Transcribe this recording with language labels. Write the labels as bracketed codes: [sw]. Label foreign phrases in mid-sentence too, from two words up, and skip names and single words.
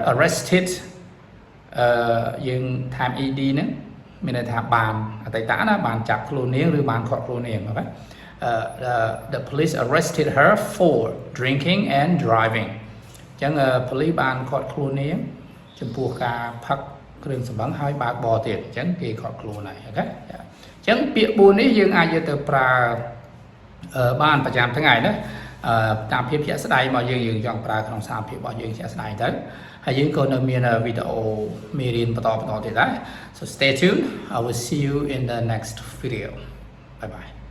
[km] យើងថែម ed ហ្នឹងមានន័យថាបានអតីតណាបានចាប់ខ្លួននាងឬបានឃាត់ខ្លួននាងអូខេ [en] the police arrested her for drinking and driving [km] អញ្ចឹងប៉ូលីសបានឃាត់ខ្លួននាងចំពោះការផឹកគ្រឿងស្រវឹងហើយបើកបរទៀតអញ្ចឹងគេឃាត់ខ្លួនហើយអូខេអញ្ចឹងពាក្យ4នេះយើងអាចយកទៅប្រើបានប្រចាំថ្ងៃណាតាមភាពជាក់ស្ដែងមកយើងចង់ប្រើក្នុងសារភាពរបស់យើងជាក់ស្ដែងទៅហើយយើងក៏នៅមានវីដេអូមេរៀនបន្តទៀតដែរ [en] so stay tuned I will see you in the next video bye bye